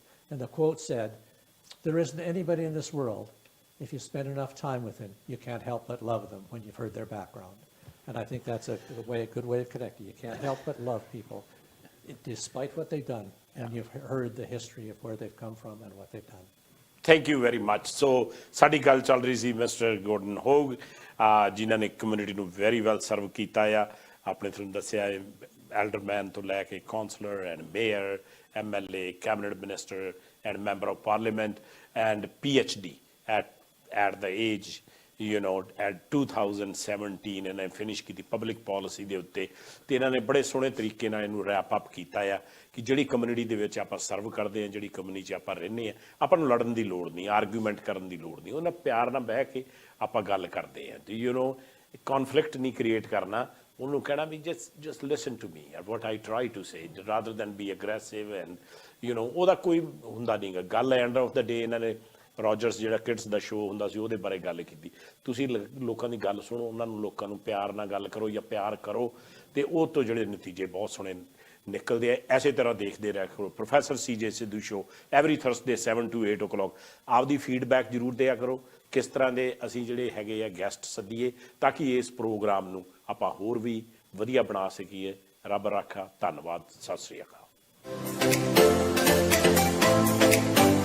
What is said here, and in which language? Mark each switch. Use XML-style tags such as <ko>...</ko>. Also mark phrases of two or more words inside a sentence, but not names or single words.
<en>And the quote said, "There isn't anybody in this world, if you spend enough time with them, you can't help but love them when you've heard their background." And I think that's a good way of connecting. You can't help but love people, despite what they've done, and you've heard the history of where they've come from and what they've done.</en> <pa>Thank you very much. So ਸਾਡੀ ਗੱਲ ਚੱਲ ਰਹੀ ਸੀ ਮਿਸਟਰ ਗੋਰਡਨ ਹੋਗ ਜਿਨ੍ਹਾਂ ਨੇ ਕਮਿਊਨਿਟੀ ਨੂੰ</pa> <en>very well</en> <pa>ਸਰਵ ਕੀਤਾ ਆ ਆਪਣੇ ਤੁਹਾਨੂੰ ਦੱਸਿਆ ਐਲਡਰਮੈਨ ਤੋਂ ਲੈ ਕੇ</pa> <en>councillor and mayor MLA cabinet minister and member of parliament and PhD at the age at</en> <pa>2017 ਇਹਨਾਂ ਨੇ ਫਿਨਿਸ਼ ਕੀਤੀ</pa> <en>public policy</en> <pa>ਦੇ ਉੱਤੇ ਤੇ ਇਹਨਾਂ ਨੇ ਬੜੇ ਸੋਹਣੇ ਤਰੀਕੇ ਨਾਲ ਇਹਨੂੰ</pa> <en>wrap up</en> <pa>ਕੀਤਾ ਆ ਕਿ ਜਿਹੜੀ ਕਮਿਊਨਿਟੀ ਦੇ ਵਿੱਚ ਆਪਾਂ ਸਰਵ ਕਰਦੇ ਹਾਂ ਜਿਹੜੀ ਕਮਿਊਨਿਟੀ 'ਚ ਆਪਾਂ ਰਹਿੰਦੇ ਹਾਂ ਆਪਾਂ ਨੂੰ ਲੜਨ ਦੀ ਲੋੜ ਨਹੀਂ ਆਰਗੂਮੈਂਟ ਕਰਨ ਦੀ ਲੋੜ ਨਹੀਂ ਉਹਨਾਂ ਪਿਆਰ ਨਾਲ ਬਹਿ ਕੇ ਆਪਾਂ ਗੱਲ ਕਰਦੇ ਹਾਂ ਤੇ ਕੌਨਫਲਿਕਟ ਨਹੀਂ ਕ੍ਰੀਏਟ ਕਰਨਾ ਉਹਨੂੰ ਕਹਿਣਾ ਵੀ</pa> <en>just listen to me and what I try to say rather than be aggressive and</en> <pa>ਉਹਦਾ ਕੋਈ ਹੁੰਦਾ ਨਹੀਂਗਾ ਗੱਲ</pa> <en>end of the day</en> <pa>ਇਹਨਾਂ ਨੇ ਰੋਜਰਸ ਜਿਹੜਾ ਕਿਡਸ ਦਾ ਸ਼ੋਅ ਹੁੰਦਾ ਸੀ ਉਹਦੇ ਬਾਰੇ ਗੱਲ ਕੀਤੀ ਤੁਸੀਂ ਲੋਕਾਂ ਦੀ ਗੱਲ ਸੁਣੋ ਉਹਨਾਂ ਨੂੰ ਲੋਕਾਂ ਨੂੰ ਪਿਆਰ ਨਾਲ ਗੱਲ ਕਰੋ ਜਾਂ ਪਿਆਰ ਕਰੋ ਤੇ ਉਹ ਤੋਂ ਜਿਹੜੇ ਨਤੀਜੇ ਬਹੁਤ ਸੋਹਣੇ ਨਿਕਲਦੇ ਆ ਐਸੇ ਤਰ੍ਹਾਂ ਦੇਖਦੇ ਰਹਿ ਕਰੋ ਪ੍ਰੋਫੈਸਰ CJ ਸਿੱਧੂ ਸ਼ੋਅ</pa> <en>every Thursday 7 to 8 o'clock</en> <pa>ਆਪਦੀ ਫੀਡਬੈਕ ਜ਼ਰੂਰ ਦਿਆ ਕਰੋ ਕਿਸ ਤਰ੍ਹਾਂ ਦੇ ਅਸੀਂ ਜਿਹੜੇ ਹੈਗੇ ਆ ਗੈਸਟ ਸੱਦੀਏ ਤਾਂ ਕਿ ਇਸ ਪ੍ਰੋਗਰਾਮ ਨੂੰ ਆਪਾਂ ਹੋਰ ਵੀ ਵਧੀਆ ਬਣਾ ਸਕੀਏ ਰੱਬ ਰਾਖਾ ਧੰਨਵਾਦ ਸਤਿ ਸ੍ਰੀ ਅਕਾਲ</pa>